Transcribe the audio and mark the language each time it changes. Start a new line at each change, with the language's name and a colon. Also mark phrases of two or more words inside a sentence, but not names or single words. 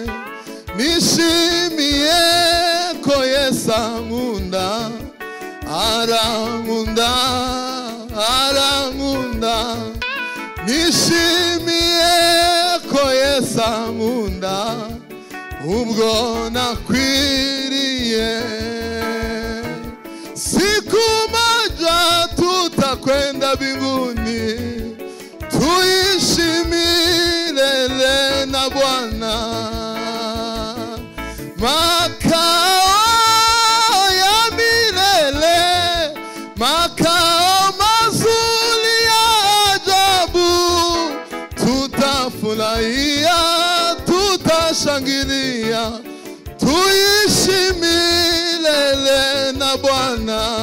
Kinyarwanda: Nishimiye ko Yesu ankunda, arankunda, arankunda. Nishimiye urankunda ubwo nakwiriye.
Swahili: Siku moja tutakwenda mbinguni, tuishi milele na Bwana. Makao ya milele, makao mazuri ya ajabu, tutafurahia, tutashangilia, tuishi milele na Bwana.